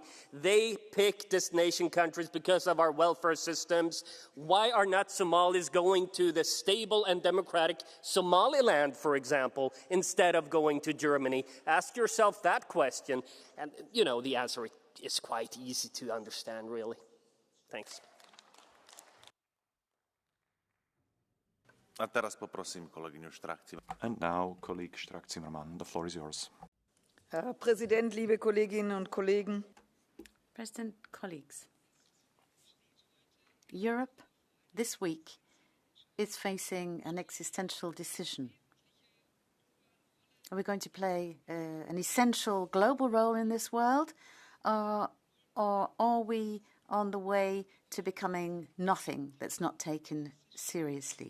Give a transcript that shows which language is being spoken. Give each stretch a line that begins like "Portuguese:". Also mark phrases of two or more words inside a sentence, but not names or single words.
English: They pick destination countries because of our welfare systems. Why are not Somalis going to the stable and democratic Somaliland, for example, instead of going to Germany? Ask yourself that question, and you know the answer is quite easy to understand, really. Thanks.
Slovak: A teraz poprosím kolegyňu Strach-Zimmermann.
English: And now, colleague Strach-Zimmermann, the floor is yours.
German: Herr Präsident, liebe Kolleginnen und Kollegen.
English: President, colleagues. Europe this week is facing an existential decision. Are we going to play an essential global role in this world, or are we on the way to becoming nothing that's not taken seriously?